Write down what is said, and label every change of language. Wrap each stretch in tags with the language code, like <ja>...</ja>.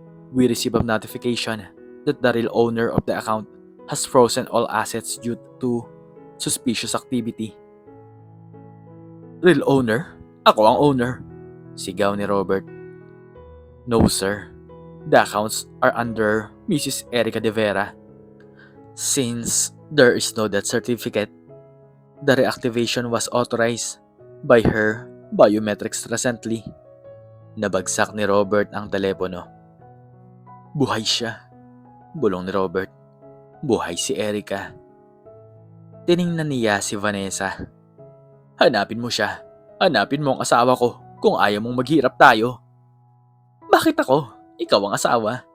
<en>We received a notification that the real owner of the account has frozen all assets due to suspicious activity. Real owner?</en> <tl>Ako ang owner, sigaw ni Robert.</tl> <en>No sir, the accounts are under Mrs. Erica De Vera. Since there is no death certificate, the reactivation was authorized by her biometrics recently.</en> <tl>Nabagsak ni Robert ang telepono. Buhay siya, bulong ni Robert. Buhay si Erica. Tiningnan niya si Vanessa. Hanapin mo siya. Hanapin mo ang asawa ko kung ayaw mong maghirap tayo. Bakit ako? Ikaw ang asawa.</tl>